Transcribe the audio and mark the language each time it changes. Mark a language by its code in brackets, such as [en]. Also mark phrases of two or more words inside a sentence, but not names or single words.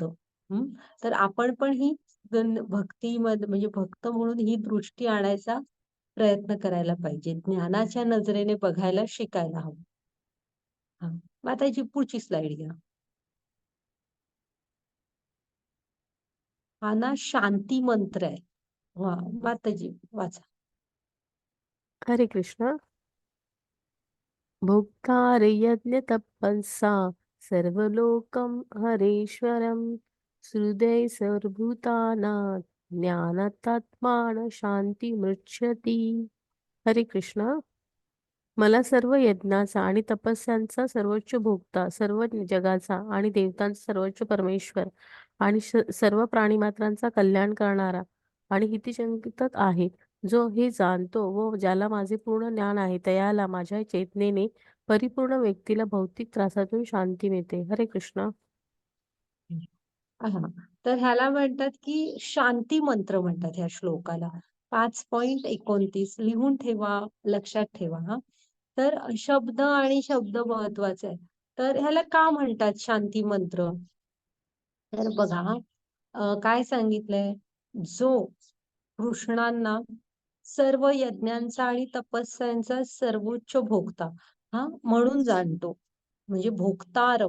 [mr] तर आपण पण ही भक्तीमध्ये म्हणजे भक्त म्हणून ही दृष्टी आणायचा प्रयत्न करायला पाहिजे. ज्ञानाच्या नजरेने बघायला शिकायला हवं. हां. मग आता याची पुढची स्लाईड घ्या. हा ना शांती मंत्र आहे. माताजी वाचा. हरे कृष्ण. [sa] भोक्तारयज्ञतपःसा सर्वलोकं हरेश्वरं हृदये सर्वभूतानां ज्ञानात्मानं शान्तिमृच्छति. [mr] हरे कृष्ण. मला सर्व यज्ञाचा आणि तपस्यांचा सर्वोच्च भोक्ता, सर्व जगाचा आणि देवतांचा सर्वोच्च परमेश्वर आणि सर्व प्राणीमात्रांचा कल्याण करणारा आणि हितचिंतक आहे, जो हे जाणतो व ज्याला माझे पूर्ण ज्ञान आहे, त्याला माझ्या चेतनेने परिपूर्ण व्यक्तीला भौतिक त्रासातून शांती मिळते. हरे कृष्ण. हा तर ह्याला म्हणतात की शांती मंत्र म्हणतात ह्या श्लोकाला. 5.29 लिहून ठेवा, लक्षात ठेवा. हा तर शब्द आणि शब्द महत्वाचे आहे. तर ह्याला का म्हणतात शांती मंत्र? तर बघा काय सांगितलंय, जो कृष्णांना सर्व यज्ञांचा आणि तपस्यांचा सर्वोच्च भोगता म्हणून जाणतो, म्हणजे भोक्तारम.